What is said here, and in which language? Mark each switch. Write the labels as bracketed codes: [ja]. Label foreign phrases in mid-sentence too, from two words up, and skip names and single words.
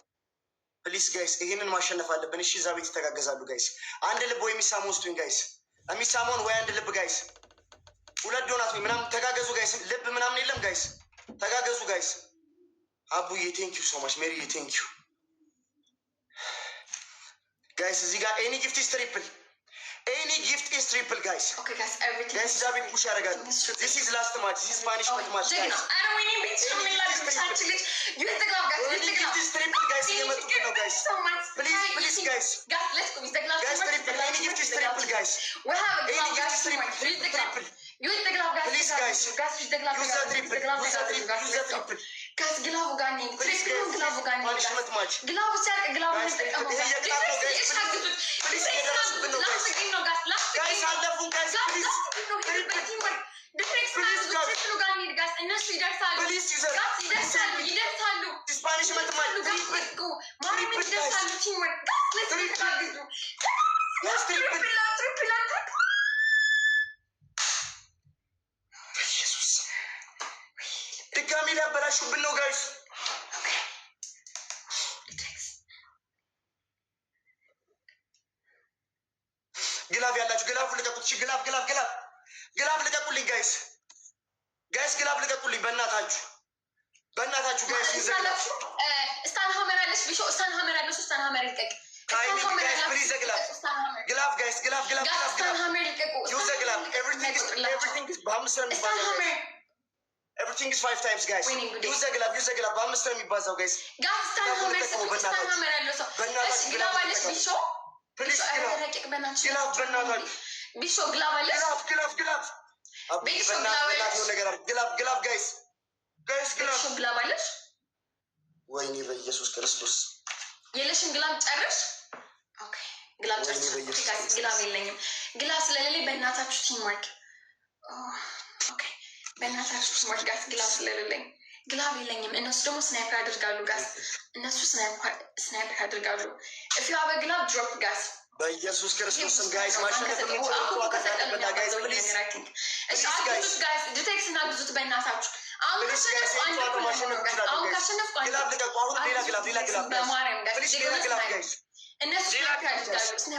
[en] please guys [am] ይህንን ማሸነፍ አለብን። እሺ እዛ ቤት ይተጋገዛሉ ጋይስ። አንድ ልብ ወይ የሚሳሙ ውስጡኝ ጋይስ። የሚሳሙን ወይ አንድ ልብ ጋይስ። ሁለት ዶናት ወይ ምናምን ተጋገዙ ጋይስ። ልብ ምናምን የለም ጋይስ። ተጋገዙ ጋይስ። አቡዬ [en] thank you so much። [am] ሜሪዬ ቴንክ ዩ ጋይስ እዚህ ጋር [en] any gift is triple any gift is triple guys okay guys everything guys David push ያደርጋሉ this is last match this is punishment match guys [am] አረ ወይኔ ቤት ምን ላድርግ ልጅ [en] use the glove guys any gift is triple guys [am] እየመጡብን ነው [en] ጋይስ please guys let's go use the glove guys triple any gift is triple guys we have a any glove gift is triple use the glove guys please guys use the glove use the triple use the triple guys glove ጋኒ triple glove ጋኒ punishment match glove ሲያቅ glove [am] ተጠቀሙ please እየደረሱብን ነው guys አለፉን guys please እነሱ ይደርሳሉ [en] please user [am] ይደርሳሉ [en] this punishment match triple [am] ማርያም ይደርሳሉ [en] teamwork let's go [am] yes triple ድጋሚ ሊያበላሹብን ነው ጋይስ ግላፍ ያላችሁ ግላፍ ልቀቁት እሺ ግላፍ ልቀቁልኝ ጋይስ ግላፍ ልቀቁልኝ በእናታችሁ ጋይስ ይዘግላፍ [en] stun hammer [am] አለሽ ቢሾ [en] stun hammer [am] አለሽ [en] stun hammer [am] ይልቀቅ [en] any guys please glove guys glove stun hammer [am] ይልቀቁ [en] use glove everything is [am] በአምስት ነው የሚባዛው [en] everything is 5 times guys use glove [am] በአምስት ነው የሚባዛው [en] ጋይስ stun hammer [am] ያለው ሰው እሺ ግላፍ አለሽ ቢሾ ፕሊዝ ግላፍ በእናታችሁ ቢሾ ግላፍ አለሽ ግላፍ አብይ በእናታችሁ ነገር ግላፍ ጋይስ ግላፍ አለሽ ወይኔ በኢየሱስ ክርስቶስ የለሽም ግላፍ ጨርሽ ኦኬ ግላፍ ጨርሽ ግላፍ የለኝም ግላፍ ስለሌለኝ በእናታችሁ ቲምወርክ ኦኬ በእናታችሁ ቲምወርክ ጋስ ግላፍ ስለሌለኝ ግላፍ የለኝም እነሱ ደግሞ ስናይፐር ያደርጋሉ ጋስ እነሱ ስናይፐር ያደርጋሉ [en] if you have a glove drop guys [am] በኢየሱስ ክርስቶስ ስም ጋይስ ማሸነፍ ነው ጋይስ ፕሊዝ እሺ አግዙት ጋይስ ዲቴክስ እና አግዙት በእናታችሁ አሁን ካሸነፍኩ ግላፍ ልቀቁ አሁን ሌላ ግላፍ በማርያም ጋይስ ሌላ ግላፍ ጋይስ እነሱ ስናይፐር ያደርጋሉ